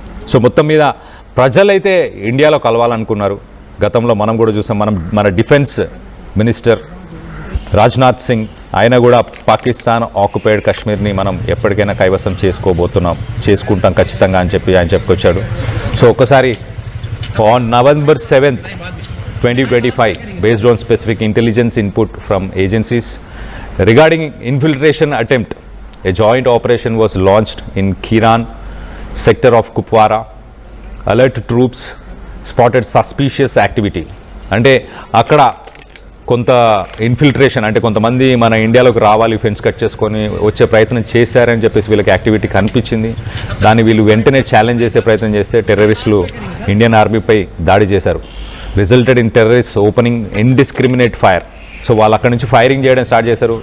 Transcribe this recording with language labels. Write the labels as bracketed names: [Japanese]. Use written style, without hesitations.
[Telugu] So మొత్తం మీద ప్రజలైతే ఇండియాలో కలవాలనుకున్నారు. గతంలో మనం కూడా చూసాం, మన డిఫెన్స్ మినిస్టర్ రాజ్నాథ్ సింగ్ ఆయన కూడా పాకిస్తాన్ ఆక్యుపైడ్ కాశ్మీర్ని మనం ఎప్పటికైనా కైవసం చేసుకుంటాం ఖచ్చితంగా అని చెప్పి ఆయన చెప్పుకొచ్చాడు. సో ఒక్కసారి [English] On November 7th, 2025, based on specific intelligence input from agencies regarding infiltration attempt, a joint operation was launched in Kiran sector of Kupwara. Alert troops spotted suspicious activity. [Telugu] అంటే అక్కడ కొంత ఇన్ఫిల్ట్రేషన్, అంటే కొంతమంది మన ఇండియాలోకి రావాలి, ఫెన్స్ కట్ చేసుకొని వచ్చే ప్రయత్నం చేశారని చెప్పేసి వీళ్ళకి యాక్టివిటీ కనిపించింది. దాన్ని వీళ్ళు వెంటనే ఛాలెంజ్ చేసే ప్రయత్నం చేస్తే టెర్రరిస్టులు ఇండియన్ ఆర్మీపై దాడి చేశారు. [English] Resulted in terrorist opening indiscriminate fire. [Telugu] So వాళ్ళు అక్కడ నుంచి ఫైరింగ్ చేయడం స్టార్ట్ చేశారు.